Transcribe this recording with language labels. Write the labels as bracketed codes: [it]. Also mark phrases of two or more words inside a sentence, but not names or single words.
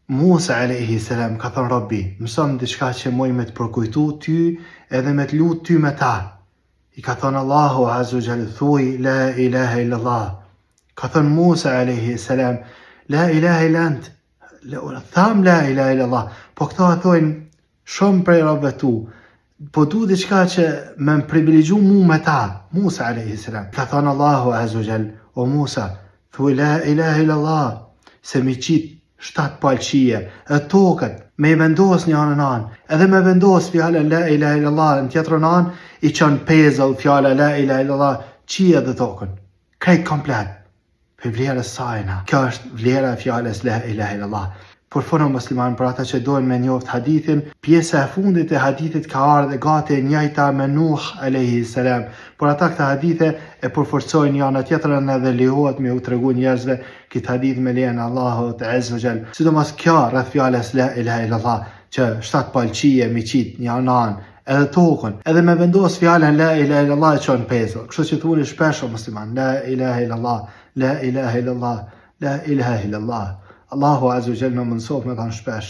[sq] Musa [ar] عليه السلام [sq] ka thënë Rabbi, mëson diçka që moj me të përkujtu ty edhe me të lut ty me ta. I ka thënë Allahu [ar] عز وجل, [sq] thuj [ar] لا إله إلا الله. [sq] Ka thënë Musa [ar] عليه السلام, لا إله إلا أنت. Tham لا إله إلا الله. [sq] Po këta thojnë shumë prej robëve tu, po du diçka që me më privilegju mu me ta. [ar] Musa عليه السلام. [sq] Ka thënë Allahu [ar] عز وجل, [sq] o Musa, thuj [ar] لا إله إلا الله, [sq] se mi qit 7 palqie, e tokët, me i vendos një anën anë, edhe me vendos fjallën [ar] لا إله إلا الله [sq] në tjetërën anë, i qënë pezëll fjallën [ar] لا إله إلا الله, [sq] qia dhe tokën, krejt komplet, për vlerës sajna. Kjo është vlera e fjallës [ar] لا إله إلا الله. [sq] Por fono musliman, për ata që dojnë me njoft hadithin, pjesa e fundit e hadithit ka ardhe gati njajta me Nuh [ar] عليه السلام. [sq] Por ata këta hadithe e përforcojnë janë tjetërën edhe lejohet me u tregu njerëzve këtë hadith me lejen Allahut [ar] عز وجل. [sq] Sidomos kjo rreth fjalës [ar] لا إله إلا الله, [sq] që 7 palqie mi qit një anan, edhe tokën, edhe me vendos fjalën [ar] لا إله إلا الله [sq] e çon pezë. Kështu që thuni shpesh o musliman, [ar] لا إله إلا الله، لا إله إلا الله، لا إله إلا الله. [sq] Allahu [ar] عز وجل [sq] më mëson me ta shpesh.